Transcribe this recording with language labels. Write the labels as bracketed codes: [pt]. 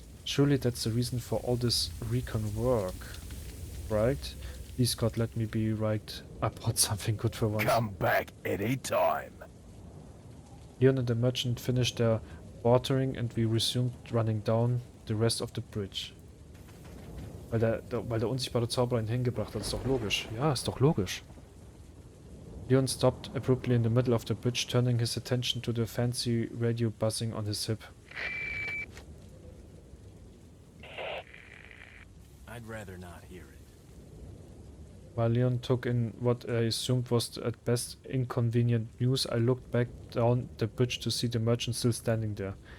[en] Surely that's the reason for all this recon work, right? Please God, let me be right about something good for once. Come back anytime. Leon and the merchant finished their bartering and we resumed running down the rest of the bridge. [de] Weil der unsichtbare Zauberer ihn hingebracht hat, ist doch logisch. Ja, ist doch logisch. [en] Leon stopped abruptly in the middle of the bridge, turning his attention to the fancy radio buzzing on his hip. I'd rather not hear it. While Leon took in what I assumed was at best inconvenient news, I looked back down the bridge to see the merchant still standing there.